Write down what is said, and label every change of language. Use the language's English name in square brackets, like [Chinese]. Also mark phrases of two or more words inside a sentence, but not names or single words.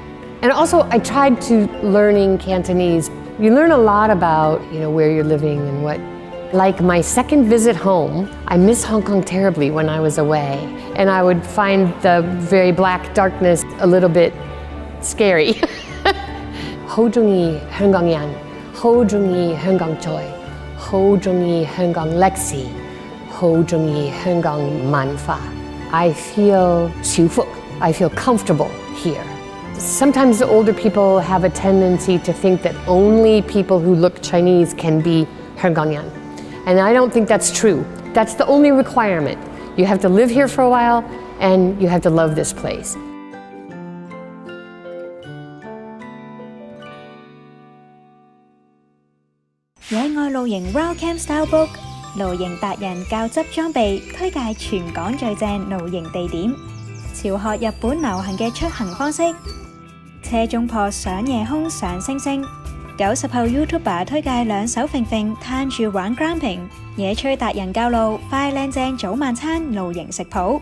[English] And also I tried to learning Cantonese. You learn a lot about, you know, where you're living and what. Like my second visit home, I miss Hong Kong terribly when I was away. And I would find the very black darkness a little bit scary. [Cantonese] 好鍾意香港人，好鍾意香港菜，好鍾意香港歷史，好鍾意香港文化。 [English] I feel [Cantonese] 舒服, [English] I feel comfortable here. Sometimes the older people have a tendency to think that only people who look Chinese can be 香港人. And I don't think that's true. That's the only requirement. You have to live here for a while and you have to love this place. [Cantonese] 野外露營 Wild Camp Style Book 露營達人教執裝備，推介全港最正露營地點，朝學日本流行嘅出行方式，車中泊上夜空上星星。90後 YouTuber 推介兩手揈揈攤住玩 glamping， 野炊達人教路快靚正早晚餐露營食譜。